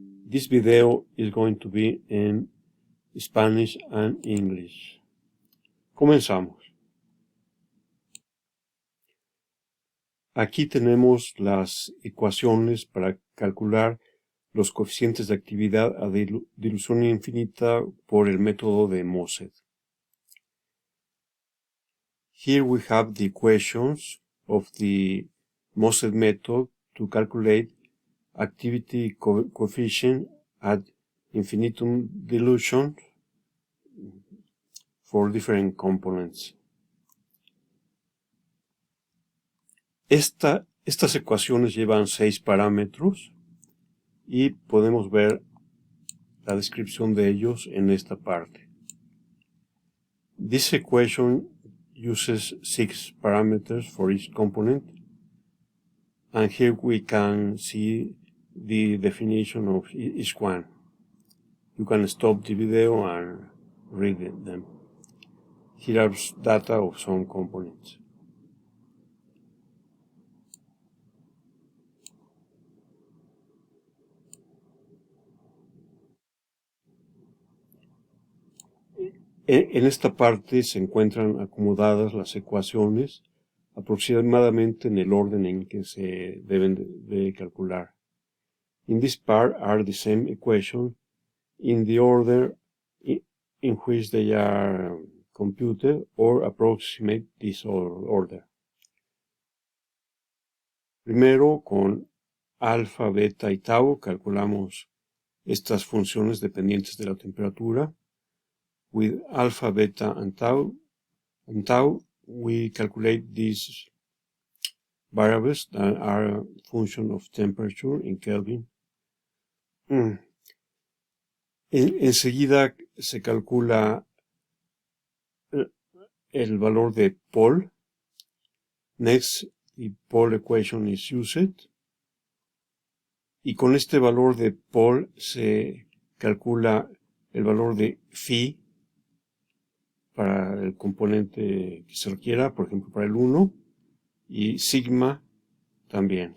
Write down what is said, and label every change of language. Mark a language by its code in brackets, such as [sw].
[en] This video is going to be in Spanish and English. [es] Comenzamos. Aquí tenemos las ecuaciones para calcular los coeficientes de actividad a dilución infinita por el método de Mosset. [en] Here we have the equations of the Mosset method to calculate activity coefficient at infinitum dilution for different components. [es] Estas ecuaciones llevan 6 parámetros y podemos ver la descripción de ellos en esta parte. [en] This equation uses 6 parameters for each component, and here we can see the definition of each one. You can stop the video and read them. Here are data of some components. [es] En esta parte se encuentran acomodadas las ecuaciones aproximadamente en el orden en que se deben de calcular. [en] In this part are the same equations in the order in which they are computed or approximate this order. [es] Primero, con alfa, beta y tau calculamos estas funciones dependientes de la temperatura. [en] With alpha, beta, and tau, we calculate these variables that are a function of temperature in Kelvin. [es] Enseguida se calcula el valor de Paul. [en] Next, the Paul equation is used. [es] Y con este valor de Paul se calcula el valor de phi para el componente que se requiera, por ejemplo para el 1, y sigma también.